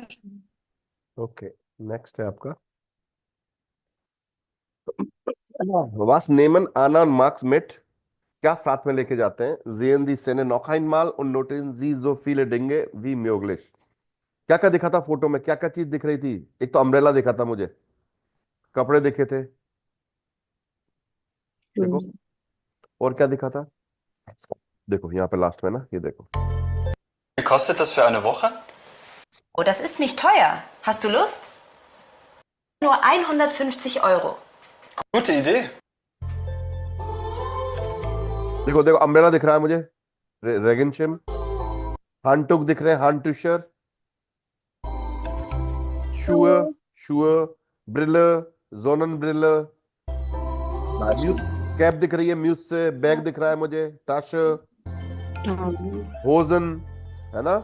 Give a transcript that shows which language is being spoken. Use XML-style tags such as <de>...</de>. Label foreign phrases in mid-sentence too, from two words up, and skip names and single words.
<en>okay, next</en> <hi>है आपका.</hi> <de>Was nehmen Anna und Max mit?</de> <hi>क्या साथ में लेके जाते हैं?</hi> <de>Sehen die Szene noch einmal und notieren Sie so viele Dinge wie möglich.</de> <hi>क्या क्या दिखा था फोटो में? क्या क्या चीज दिख रही थी? एक तो अम्ब्रेला दिखा था मुझे, कपड़े दिखे थे, देखो.</hi> <en>shoes,</en> <hi>और क्या दिखा था? देखो यहाँ पे लास्ट में ना, ये देखो.</hi> <de>Wie kostet das für eine Woche? Oh, das ist nicht teuer. Hast du Lust? Nur 150 Euro. Gute Idee.</de> <hi>देखो देखो, अम्ब्रेला दिख रहा है मुझे, रेगनशिम. हांटुक दिख रहे हैं, हांटुशर.</hi> <de>Schuhe, Schuhe, Brille, Sonnenbrille.</de> <hi>कैप दिख रही है म्यूज से. बैग दिख रहा है मुझे, Tasche, होजन, है ना?</hi>